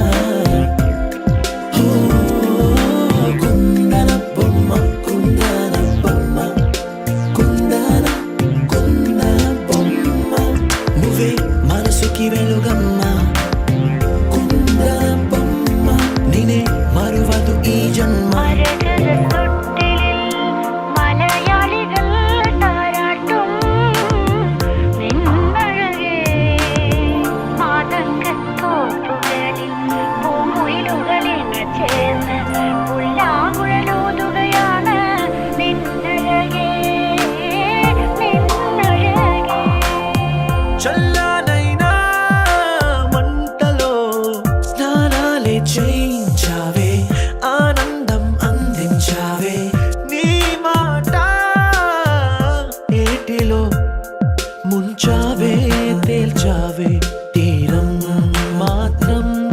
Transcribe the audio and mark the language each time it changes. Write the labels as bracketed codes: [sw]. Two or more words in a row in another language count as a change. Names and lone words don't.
[te] కుందన బొమ్మ కుందన బొమ్మ కుందన కుందన బొమ్మ నువ్వే మనసుకి వెలుగమ్మా కుందన బొమ్మ నినే మరువదు ఈ ജന്മ [ml] മലയാളികൾ താരാട്ടും നിന്നഴകേ മാതങ്കത്തോപ്പുകളിൽ പൂമുയിലുകളിൽ ചേർന്ന് പുല്ലാങ്കുഴലൂതുകയാണ് നിന്നഴകേ നിന്നഴകേ [te] చల్లనైనా మంటలో స్నానాలే చేయించావే ఆనందం అందించావే నీ మాట ఏటిలో ముంచావే తేల్చావే తీరం మాత్రం